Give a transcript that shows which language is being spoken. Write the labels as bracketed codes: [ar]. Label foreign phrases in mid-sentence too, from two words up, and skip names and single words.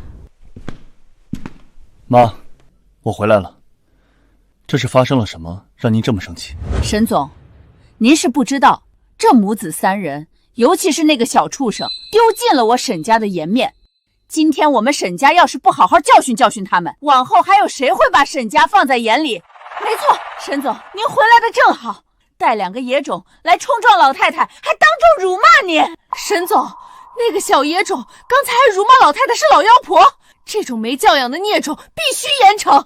[zh] 媽，我回來了。這是發生了什麼，讓您這麼生氣？沈總，您是不知道，這母子3人，尤其是那個小畜生，丟盡了我沈家的顏面。今天我們沈家要是不好好教訓教訓他們，往後還有誰會把沈家放在眼裡？沒錯，沈總，您回來的正好，帶2個野種來衝撞老太太，還當眾辱罵您。沈總，那個小野種剛才還辱罵老太太是老妖婆，這種沒教養的孽種必須嚴懲。